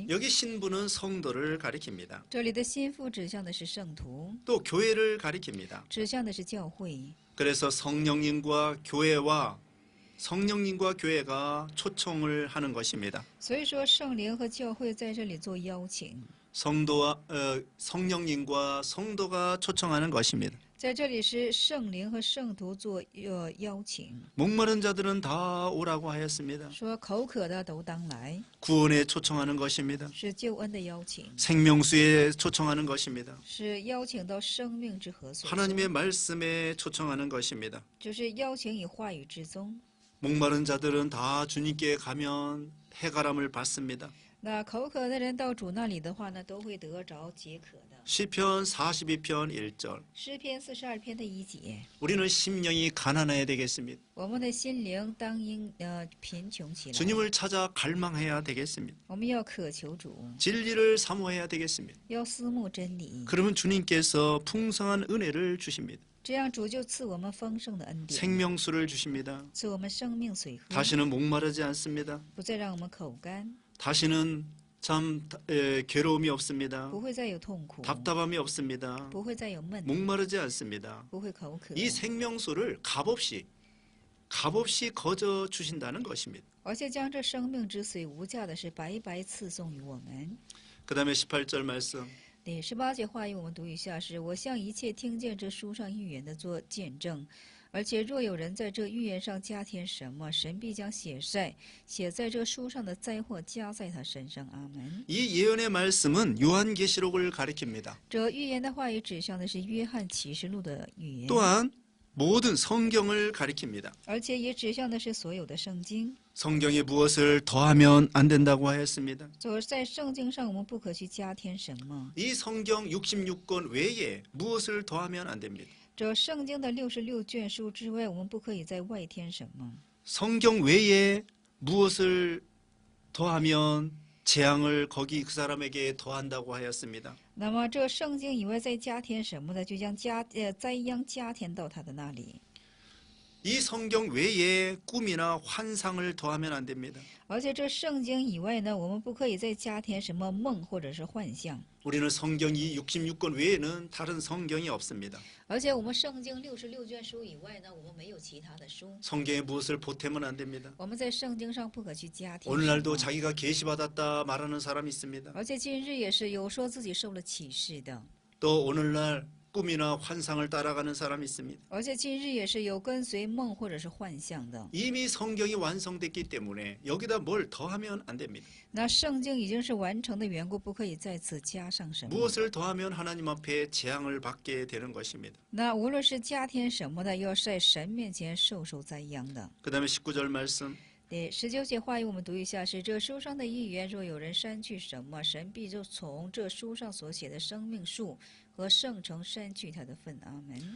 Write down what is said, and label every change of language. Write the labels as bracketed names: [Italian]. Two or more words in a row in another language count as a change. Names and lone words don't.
[Korean] 여기 신부는 성도를 가리킵니다. [Chinese] 这里的心腹指向的是圣徒， [Korean] 또 교회를 가리킵니다. [Chinese] 指向的是教会。 [Korean] 그래서 성령님과 교회가 초청을 하는 것입니다. [Chinese] 所以说，圣灵和教会在这里做邀请， [Korean] 성령님과 성도가 초청하는 것입니다. [Chinese] 在这里是圣灵和圣徒做邀请， [Korean] 목마른 자들은 다 오라고 하였습니다. [Chinese] 说口渴的都当来， [Korean] 구원에 초청하는 것입니다. [Chinese] 是救恩的邀请， [Korean] 생명수에 초청하는 것입니다. [Chinese] 是邀请到生命之河所。 [Korean] 하나님의 말씀에 초청하는 것입니다. [Chinese] 就是邀请以话语之宗。 [Korean] 목마른 자들은 다 주님께 가면 해가람을 받습니다. [Chinese] 那口渴的人到主那里的话呢，都会得着解渴的。 [Korean] 시편 42편 1절. [Chinese] 诗篇42篇的1节， [Korean] 우리는 심령이 가난해야 되겠습니다. [Chinese] 我们的心灵当应贫穷起来， [Korean] 주님을 찾아 갈망해야 되겠습니다. [Chinese] 我们要渴求主， [Korean] 진리를 사모해야 되겠습니다. [Chinese] 要思慕真理， [Korean] 그러면 주님께서 풍성한 은혜를 주십니다. [Chinese] 这样主就赐我们丰盛的恩典， [Korean] 생명수를 주십니다. [Chinese] 赐我们生命水喝， [Korean] 다시는 목마르지 않습니다. [Chinese] 不再让我们口干， [Korean] 다시는 참 괴로움이 없습니다. [Chinese] 不会再有痛苦， [Korean] 답답함이 없습니다. [Chinese] 不会再有闷， [Korean] 목마르지 않습니다. [Chinese] 不会口渴， [Korean] 이 생명수를 값없이 거저 주신다는 것입니다. [Chinese] 而且将这生命之水无价的是白白赐送于我们。 [Korean] 그 다음에 18절 말씀. [Chinese] 第18节话语我们读一下是：我向一切听见这书上预言的做见证，而且若有人在这预言上加添什么，神必将写在这书上的灾祸加在他身上。阿门。 [Korean] 이 예언의 말씀은 요한계시록을 가리킵니다. [Chinese] 这预言的话语指向的是约翰启示录的预言， [Korean] 또한 모든 성경을 가리킵니다. [Chinese] 而且也指向的是所有的圣经。 [Korean] 성경에 무엇을 더하면 안 된다고 하였습니다. [Chinese] 在圣经上我们不可去加添什么， [Korean] 이 성경 66권 외에 무엇을 더하면 안 됩니다. [Chinese] 这圣经的66卷书之外，我们不可以再外添什么。 [Korean] 성경 외에 무엇을 더하면 재앙을 거기 그 사람에게 더한다고 하였습니다. [Chinese] 那么这圣经以外再加添什么呢？就将灾殃加添到他的那里。 [Korean] 이 성경 외에 꿈이나 환상을 더하면 안 됩니다. [Chinese] 而且这圣经以外呢，我们不可以再加添什么梦或者是幻象。 [Korean] 우리는 성경 이 66권 외에는 다른 성경이 없습니다. [Chinese] 而且我们圣经66卷书以外呢，我们没有其他的书。 [Korean] 성경에 무엇을 보태면 안 됩니다. [Chinese] 我们在圣经上不可去加添什么。 [Korean] 오늘날도 자기가 계시받았다 말하는 사람이 있습니다. [Chinese] 而且今日也是有说自己受了启示的， [Korean] 또 오늘날 꿈이나 환상을 따라가는 사람이 있습니다. [Chinese] 而且今日也是有跟随梦或者是幻象的。 [Korean] 이미 성경이 완성됐기 때문에 여기다 뭘 더하면 안 됩니다. [Chinese] 那圣经已经是完成的缘故，不可以再次加上什么。 [Korean] 무엇을 더하면 하나님 앞에 재앙을 받게 되는 것입니다. [Chinese] 那无论是加添什么的，要在神面前受灾殃的。 [Korean] 그 다음에 19절 말씀. [Chinese] 第19节话语我们读一下是：这书上的预言，若有人删去什么，神必就从这书上所写的生命树和圣城删去他的份。阿门。